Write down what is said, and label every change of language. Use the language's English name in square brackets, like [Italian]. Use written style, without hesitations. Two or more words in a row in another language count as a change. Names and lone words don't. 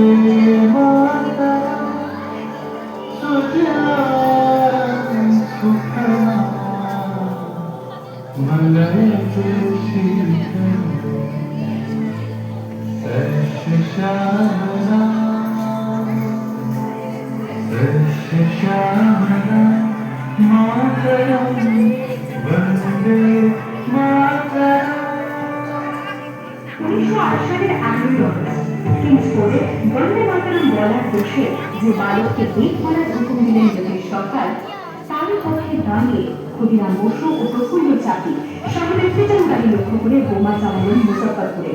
[Sanskrit] मातरम सुजलां सुफलां मलयजशीतलं सस्यश्यामलां मातरम वन्दे मातरम। [Bangla] 1908 সালের 11ই অগস্ট কিংস কোর্টে বন্দে মাতরম বলার দোষে যে বালককে বেদ বলার হুকুম দিলেন ব্রিটিশ সরকার, তারই পক্ষে দাঁড়িয়ে ক্ষুদিরাম বসু ও প্রফুল্ল চাকি শহরের ফিটন গাড়ি লক্ষ্য করে বোমা চালালেন মুজফ্ফরপুরে।